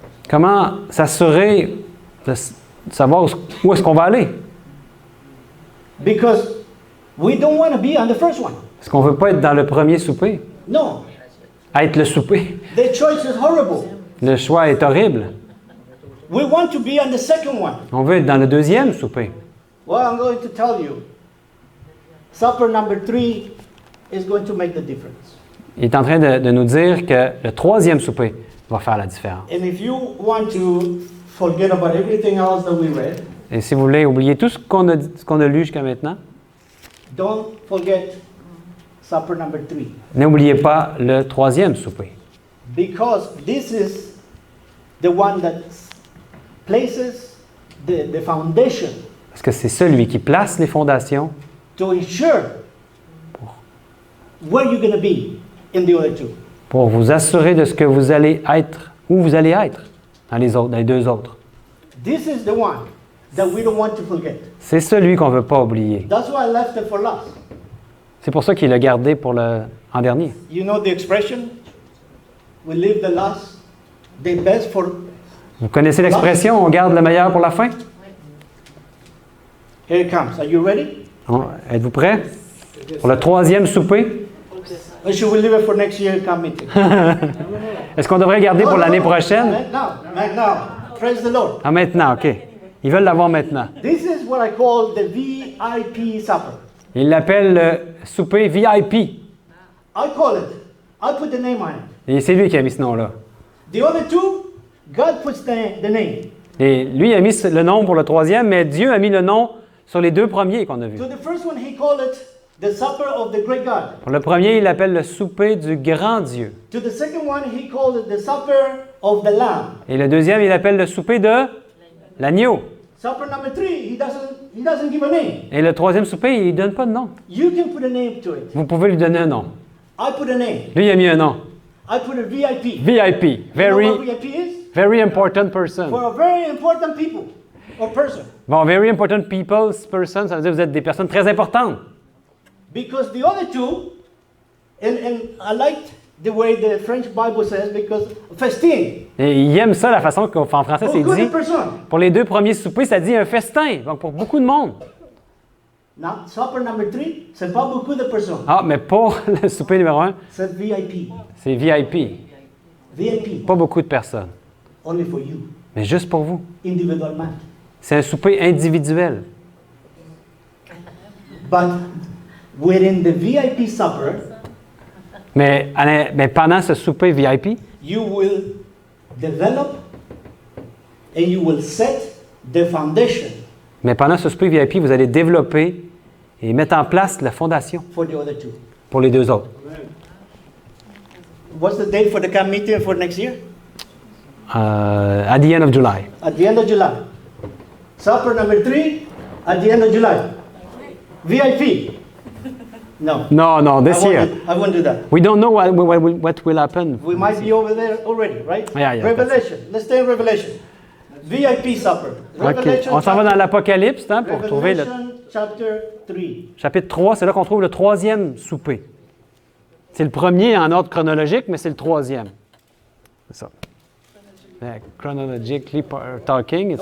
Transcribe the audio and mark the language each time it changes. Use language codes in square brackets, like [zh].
[fr] Comment s'assurer de savoir où est-ce qu'on va aller? [en] Because we don't want to be on the first one. [fr] Est-ce qu'on ne veut pas être dans le premier souper? [en] No, [fr] Être le souper. [en] the choice is horrible. [fr] Le choix est horrible. [en] We want to be on the second one. [fr] On veut être dans le deuxième souper. [en] Well, I'm going to tell you, supper number 3 is going to make the difference. [fr] Il est en train de nous dire que le troisième souper va faire la différence. [en] And if you want to forget about everything else that we read, [fr] Et si vous voulez oublier tout ce qu'on a lu jusqu'à maintenant, [en] don't forget supper number 3. [fr] n'oubliez pas le troisième souper. [en] Because this is the one that places the foundation [fr] Parce que c'est celui qui place les fondations [en] to ensure where you're going to be in the other two. [fr] pour vous assurer de ce que vous allez être, où vous allez être dans les deux autres. [en] This is the one that we don't want to forget. [fr] C'est celui qu'on ne veut pas oublier. [en] That's why I left it for last. [fr] C'est pour ça qu'il l'a gardé en dernier. [en] You know the expression? We leave the last, the best for. [fr] Vous connaissez l'expression, on garde le meilleur pour la fin? [en] Here it comes. Are you ready? [fr] Êtes-vous prêts? Pour le troisième souper? [en] Or should we leave it for next year camp meeting? [fr] Est-ce qu'on devrait garder pour l'année prochaine? [en] Now. Praise the Lord. [fr] Ah, maintenant, OK. Ils veulent l'avoir maintenant. [en] This is what I call the VIP supper. [fr] Ils l'appellent le souper VIP. [en] I call it. I put the name on it. [fr] Et c'est lui qui a mis ce nom-là. [en] The other two, God puts the name. [fr] Et lui a mis le nom pour le troisième, mais Dieu a mis le nom sur les deux premiers qu'on a vus. [en] To the first one, he called it the supper of the great God. [fr] Pour le premier, il l'appelle le souper du grand Dieu. [en] To the second one, he called it the supper of the Lamb. [fr] Et le deuxième, il l'appelle le souper de l'agneau. [en] Supper number 3, he doesn't give a name. [fr] Et le troisième souper, il ne donne pas de nom. [en] You can put a name to it. [fr] Vous pouvez lui donner un nom. [en] I put a name. [fr] Lui, il a mis un nom. [en] I put a VIP. VIP. You know Very, what VIP is? very important person. For a very important people or person. [fr] Bon, [en] very important people's person, [fr] ça veut dire que vous êtes des personnes très importantes. [en] Because the other two, and I liked the way the French Bible says, because festin. [fr] Et il aime ça, la façon qu'en français, c'est [en] For [fr] dit. [en] good person. [fr] Pour les deux premiers soupers, ça dit un festin. Donc, pour beaucoup de monde. [en] Now, supper number 3, [fr] c'est pas beaucoup de personnes. Ah, mais pour le souper numéro 1, C'est VIP. c'est VIP. VIP. Pas beaucoup de personnes. [en] Only for you. [fr] Mais juste pour vous. Individuellement. C'est un souper individuel. [en] But within the VIP supper, [fr] Mais pendant ce souper VIP, [en] you will develop and you will set the foundation [fr] pendant ce souper VIP, vous allez développer et mettre en place la fondation [en] for the other two. [fr] pour les deux autres. [en] What's the date for the camp meeting for next year? At the end of July. At the end of July. Supper number 3 at the end of July. VIP. No. No, this year. I won't do that. We don't know what will happen. We might be over there already, right? Yeah, Revelation. Let's stay in Revelation. VIP supper. OK. [fr] On s'en va dans l'Apocalypse hein, pour trouver le [en] Revelation chapter 3. [fr] chapitre 3. C'est là qu'on trouve le troisième souper. C'est le premier en ordre chronologique, mais c'est le troisième. C'est ça. [en] Chronologically talking, it's